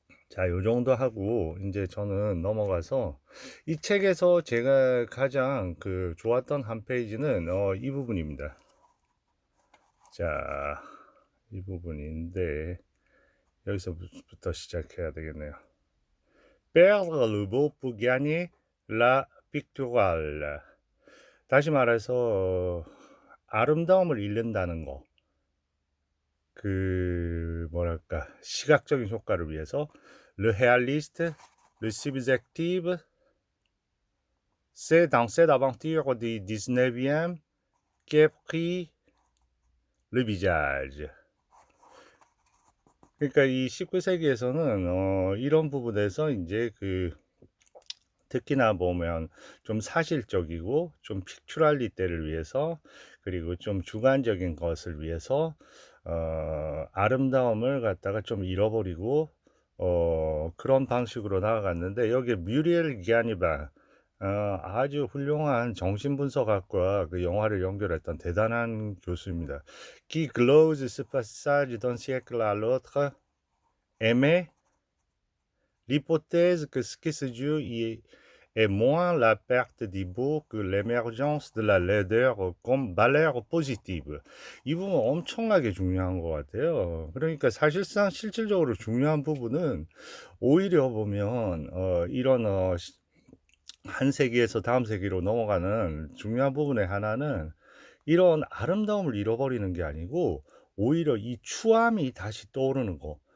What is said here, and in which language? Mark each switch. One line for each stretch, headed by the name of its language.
Korean: 자, 요 정도 하고 이제 저는 넘어가서 이 책에서 제가 가장 그 좋았던 한 페이지는 이 부분입니다. 자, 이 부분인데 여기서부터 시작해야 되겠네요.
French: Perdre le beau pour gagner la picturale.
Korean: 다시 말해서 아름다움을 잃는다는 거. 그 뭐랄까 시각적인 효과를 위해서
French: le réaliste, le subjectif, c'est dans cette aventure du 19e qu'est pris le visage.
Korean: 그러니까 이 19세기에서는 이런 부분에서 이제 그 특히나 보면 좀 사실적이고 좀 픽츄랄리티를 위해서 그리고 좀 주관적인 것을 위해서 아름다움을 갖다가 좀 잃어버리고 그런 방식으로 나아갔는데 여기에 뮤리엘 기아니바 아주 훌륭한 정신분석학과 그 영화를 연결했던 대단한 교수입니다.
French: Qui glose ce passage d'un siècle à l'autre émet l'hypothèse que ce qui se joue y est moins la perte du beau que l'émergence de la laideur comme valeur positive.
Korean: 이 부분 엄청나게 중요한 것 같아요. 그러니까 사실상 실질적으로 중요한 부분은 오히려 보면 이런 한 세기에서 다음 세기로 넘어가는 중요한 부분의 하나는 이런 아름다움을 잃어버리는 게 아니고 오히려 이 추함이 다시 떠오르는 거.